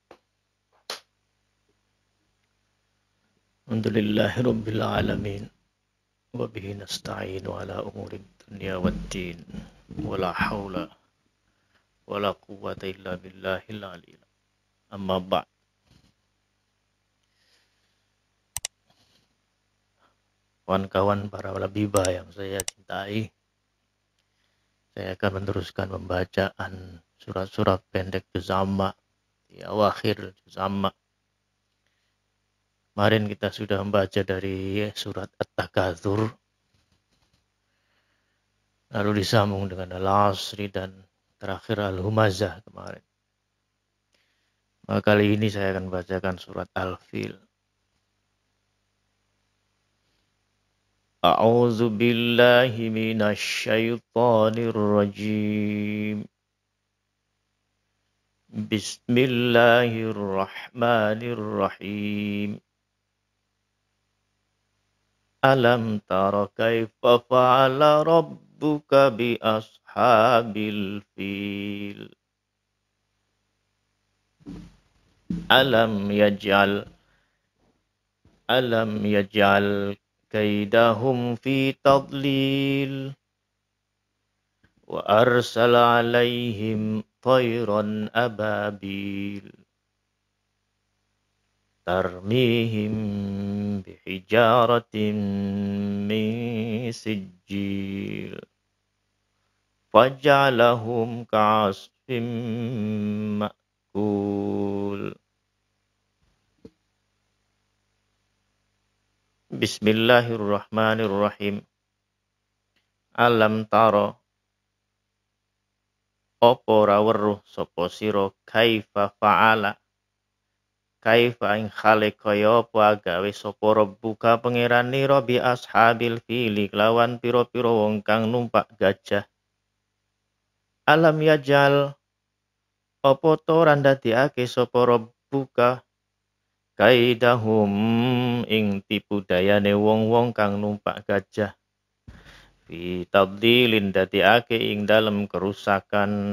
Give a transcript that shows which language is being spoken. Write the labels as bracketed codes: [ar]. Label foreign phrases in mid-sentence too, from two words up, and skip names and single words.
[ar] الحمد لله رب العالمين. وبه نستعين على أمور الدنيا والدين. ولا حول ولا قوة إلا بالله العلي. أما بعد. [id] Kawan-kawan para labibah yang saya cintai, saya akan meneruskan pembacaan surat-surat pendek juz amma di awakhir juz amma. Kemarin kita sudah membaca dari surat At-Takatsur, lalu disambung dengan Al-Asri dan terakhir Al-Humazah kemarin. Maka kali ini saya akan bacakan surat Al-Fil. [ar] أعوذ بالله من الشيطان الرجيم. Bismillahirrahmanirrahim. ألم تر كيف فعل ربك بأصحاب الفيل. ألم يجعل كيدهم في تضليل وأرسل عليهم طيرا أبابيل ترميهم بحجارة من سجيل فجعلهم كعصف مأكول. Bismillahirrahmanirrahim. ألم تر, [jv] opo ora weruh sapa sira [ar] كيف فعل, [jv] kaifa ing khale kaya apa agawe sapa rabbuka pangeranira [ar] بأصحاب الفيل [jv] lawan pira-pira wong kang numpak gajah. [ar] ألم يجعل, [jv] opo to ora ndadekake sapa rabbuka kaidahum ing tipu dayane wong-wong kang numpak gajah. [ar] في تضليل [jv] dadekake ing dalem kerusakan.